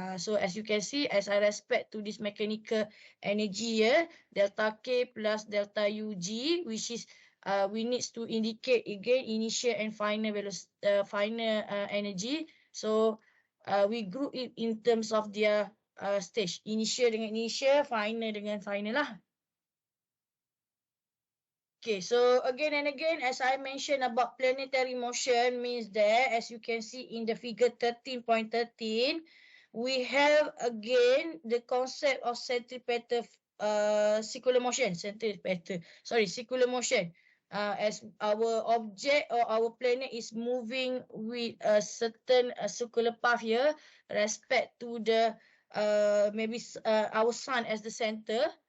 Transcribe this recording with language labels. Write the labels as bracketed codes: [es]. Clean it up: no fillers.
[en] So as you can see, as I respect to this mechanical energy here, delta K plus delta UG, which is we need to indicate again initial and final final energy. So we group it in terms of their stage. [ms] Initial dengan initial, final dengan final lah. [en] Okay, so again and again, as I mentioned about planetary motion, means that as you can see in the figure 13.13, we have again the concept of centripetal circular motion. Circular motion. As our object or our planet is moving with a certain circular path here, respect to the maybe our sun as the center.